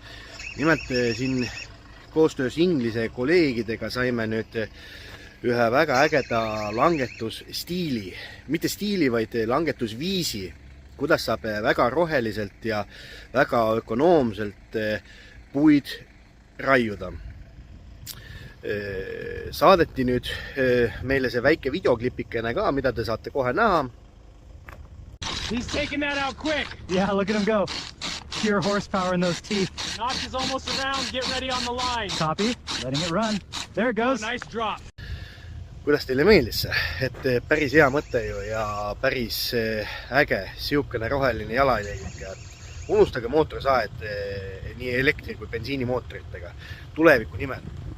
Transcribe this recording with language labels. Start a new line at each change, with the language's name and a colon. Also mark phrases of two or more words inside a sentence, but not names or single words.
Estonian: Nimelt siin koostöös Inglise kolleegidega saime nüüd ühe väga ägeda langetusstiili, mitte stiili, vaid langetusviisi, kuidas saab väga roheliselt ja väga ökonoomselt puid raiuda. Saadeti nüüd meile see väike videoklipikene ka, mida te saate kohe näha.
English: He's taking that out quick. Yeah, look at him go. Pure horsepower in those teeth. Notch is almost around. Get ready on the line. Copy. Letting it run. There it goes. Nice drop.
Estonian: Kuidas teile meeldis see? Et päris hea mõte ju ja päris äge, siukene roheline jalajälg. Unustage mootorsaed nii elektri- kui bensiinimootoritega tuleviku nimel.